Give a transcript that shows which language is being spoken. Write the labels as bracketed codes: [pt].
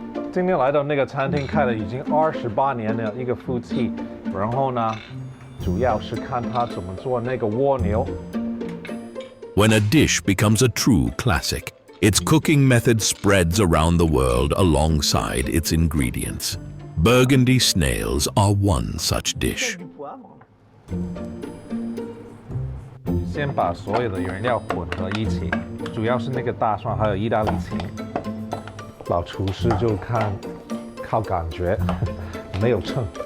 [zh] 今天来到那个餐厅开了已经28年的一个夫妻，然后呢，主要是看他怎么做那个蜗牛。 [en] When a dish becomes a true classic, its cooking method spreads around the world alongside its ingredients. Burgundy snails are one such dish. [zh] 先把所有的原料混合一起，主要是那个大蒜还有意大利芹。老厨师就靠感觉，没有秤。